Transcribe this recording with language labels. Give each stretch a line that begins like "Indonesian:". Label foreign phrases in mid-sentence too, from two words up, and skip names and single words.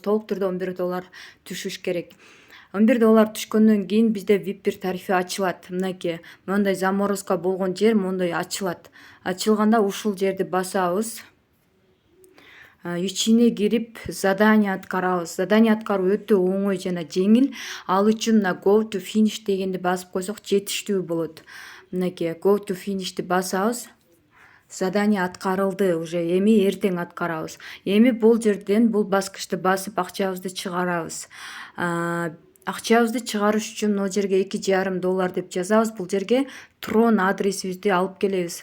Kyrgyz: Толук түрдө $11 түшүш керек. $11 түшкөндөн кийин бизде VIP 1 тарифи ачылат. Мынакей, мондай заморозка болгон жер мондай ачылат. Ачылганда ушул жерди басабыз. Ичине кирип задание аткарабыз. Задание аткаруу өтө оңой жана жеңил. Ал үчүн
English: go to finish
Kyrgyz: дегенди басып койсок жетиштүү болот. Мынакей,
English: go to finish'ти басабыз.
Kyrgyz: Задание аткарылды, уже эми эртең аткарабыз. Эми бул жерден бул баскычты басып акчабызды чыгарабыз. Акчабызды чыгарыш үчүн могу жерге $2,5 деп жазабыз. Бул жерге Tron адресибизди алып келебиз.